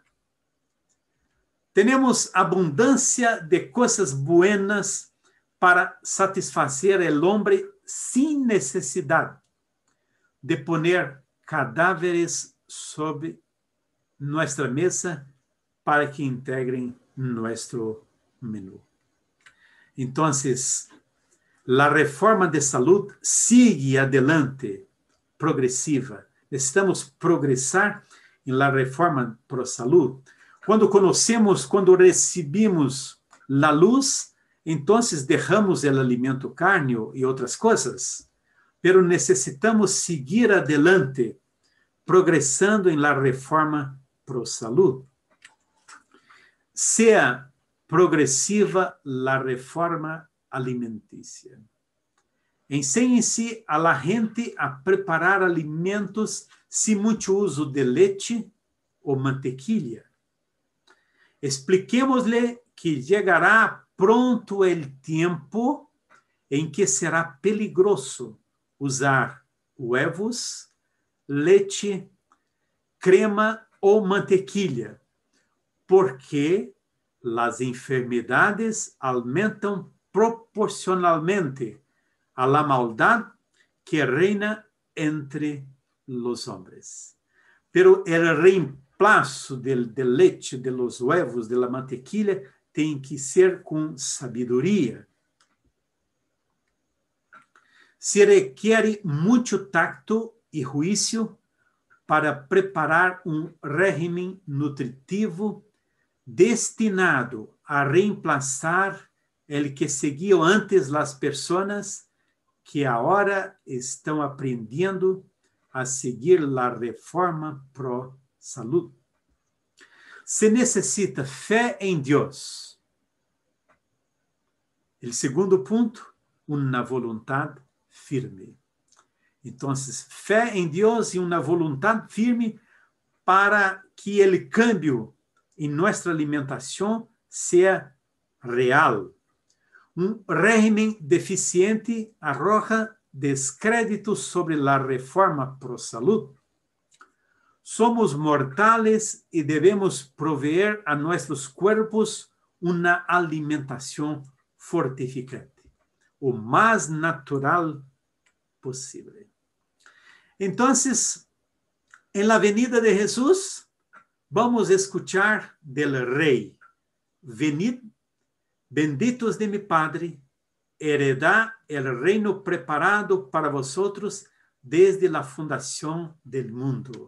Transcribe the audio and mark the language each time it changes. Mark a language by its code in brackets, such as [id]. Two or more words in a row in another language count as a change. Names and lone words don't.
[es] Tenemos abundancia de cosas buenas para satisfacer el hombre sin necesidad de poner cadáveres sobre nuestra mesa para que integren nuestro menú. Entonces, la reforma de salud sigue adelante, progresiva. Necesitamos progresar em la reforma pro salud. [pt] Quando conhecemos, quando recebemos [es] la luz, [pt] então deixamos o alimento carne e outras coisas, [es] pero necessitamos seguir adelante, [pt] progressando em [es] la reforma pro salud. Sea progressiva la reforma alimentícia. [pt] Ensine-se a la gente a preparar alimentos sem muito uso de leite ou mantequilla. Expliquemos-lhe que chegará pronto o tempo em que [es] será peligroso usar huevos, [pt] leite, crema ou mantequilla, porque as enfermidades aumentam proporcionalmente [es] a la maldad que reina entre los hombres. Pero el reemplazo [pt] del leite, [es] de los huevos, de la mantequilla, [pt] tem que ser com sabedoria. Se requer muito tacto e juízo para preparar um [es] régimen nutritivo destinado a reemplazar el que [pt] seguiam antes las personas que agora estão aprendendo a seguir a reforma pro salud. Se necessita fé em Deus. O segundo ponto, uma vontade firme. Então, fé em Deus e uma vontade firme para que o cambio em nossa alimentação seja real. Um régimen deficiente arroja descrédito sobre a reforma pro salud. Somos mortais e devemos proveer a nossos corpos uma alimentação fortificante, o mais natural possível. Então, [es] em la venida de Jesus, vamos escuchar del Rei: venid, benditos de mi Padre, heredad el reino preparado para vosotros desde la fundación del mundo.